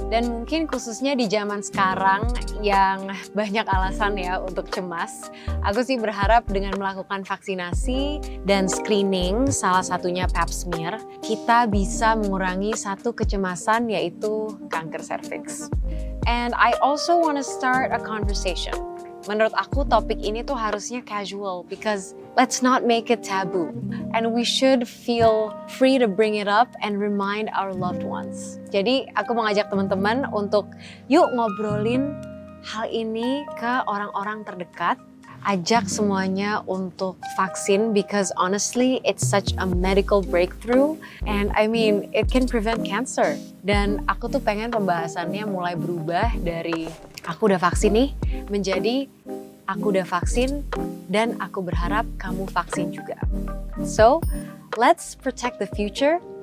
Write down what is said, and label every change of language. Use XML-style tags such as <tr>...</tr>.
<id>Dan mungkin khususnya di zaman sekarang yang banyak alasan ya untuk cemas. Aku sih berharap dengan melakukan vaksinasi dan screening, salah satunya pap smear, kita bisa mengurangi satu kecemasan yaitu kanker serviks.</id> <en>And I also want to start a conversation.</en> <id>Menurut aku topik ini tuh harusnya casual</id> <en>because let's not make it taboo. And we should feel free to bring it up and remind our loved ones.</en> <id>Jadi aku mau ngajak teman-teman untuk yuk ngobrolin hal ini ke orang-orang terdekat. Ajak semuanya untuk vaksin</id> <en>because honestly it's such a medical breakthrough and I mean it can prevent cancer.</en> <id>Dan aku tuh pengen pembahasannya mulai berubah dari aku udah vaksin nih menjadi aku udah vaksin dan aku berharap kamu vaksin juga.</id> <en>So, let's protect the future.</en>